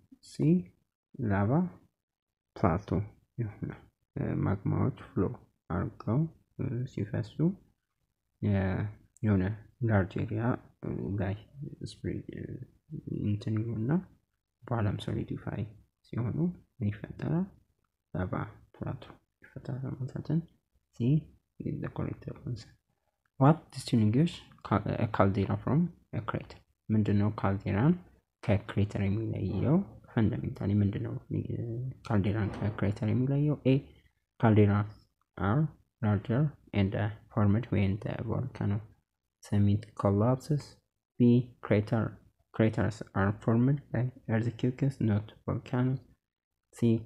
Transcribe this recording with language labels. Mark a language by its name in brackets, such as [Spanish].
[Amharic] ሲ ላቫ ፕላቶ ይሆናል። ማግማዎች ፍሎ አድርገው ሲፈሱ የሆነ ላርጅ ኤሪያ ላይ ስፕሪድ እንትን ይሆንና በኋላም ሶሊዲፋይ ሲሆኑ ምን ይፈጠራል? ላቫ ፕላቶ ይፈጠራል። መልሳችን ሲ [English] is the correct answer. What distinguishes a caldera from a crater? [Amharic] ምንድነው ካልዴራን ከክሬተር የሚለየው? ፈንዳሜንታሊ ምንድነው ካልዴራን ከክሬተር የሚለየው? [English] A. Calderas are larger and formed when the volcano summit collapses. B. Craters are formed by earthquakes, not volcanoes. C.